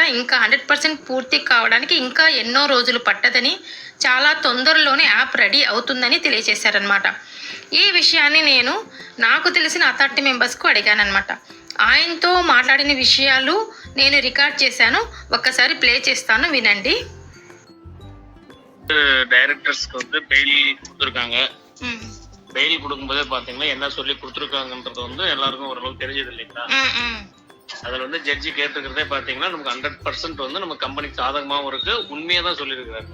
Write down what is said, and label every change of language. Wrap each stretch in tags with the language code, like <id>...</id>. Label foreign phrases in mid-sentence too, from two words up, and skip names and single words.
<te>ఇంకా 100% పూర్తి కావడానికి ఇంకా ఎన్నో రోజులు పట్టదని, చాలా తొందరలోనే</te> <en>app ready</en> <te>అవుతుందని తెలియజేశారనమాట. ఈ విషయాన్ని నేను నాకు తెలిసిన</te> <en>authority members</en> <te>అడిగానమాట. ఆయనతో మాట్లాడిన విషయాలు నేను రికార్డ్ చేశాను. ఒక్కసారి ప్లే చేస్తాను, వినండి.</te> <ta>டைரக்டர்ஸ்க்கு வந்து பெயில் கொடுத்துருக்காங்க. பெயில் கொடுக்கும்போதே பாத்தீங்கன்னா என்ன சொல்லி கொடுத்துருக்காங்கன்றது வந்து எல்லாருக்கும் ஓரளவுக்கு தெரிஞ்சது இல்லைங்களா? அதுல வந்து ஜட்ஜி கேட்டுக்கிறதே பாத்தீங்கன்னா நமக்கு 100% வந்து நம்ம கம்பெனிக்கு சாதகமாவும் இருக்கு, உண்மையா தான் சொல்லியிருக்கிறாரு.</ta>